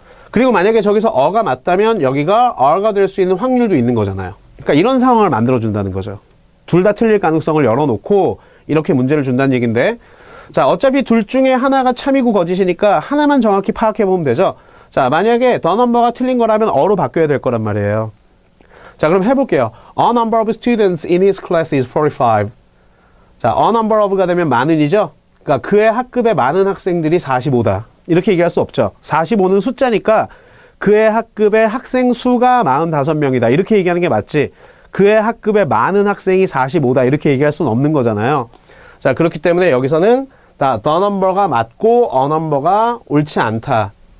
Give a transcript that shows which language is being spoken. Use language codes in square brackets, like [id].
[ko] 그리고 만약에 저기서 어가 맞다면 여기가 r가 될 수 있는 확률도 있는 거잖아요. 그러니까 이런 상황을 만들어준다는 거죠. 둘 다 틀릴 가능성을 열어놓고 이렇게 문제를 준다는 얘기인데 자, 어차피 둘 중에 하나가 참이고 거짓이니까 하나만 정확히 파악해보면 되죠. 자, 만약에 the number가 틀린 거라면 어로 바뀌어야 될 거란 말이에요. 자, 그럼 해볼게요. [en] A number of students in his class is 45. [ko] 자, a number of가 되면 많은이죠? 그러니까 그의 학급에 많은 학생들이 45다. 이렇게 얘기할 수 없죠. 45는 숫자니까 그의 학급의 학생 수가 45명이다. 이렇게 얘기하는 게 맞지. 그의 학급에 많은 학생이 45다. 이렇게 얘기할 수는 없는 거잖아요. 자, 그렇기 때문에 여기서는 the number가 맞고 a number가 옳지 않다.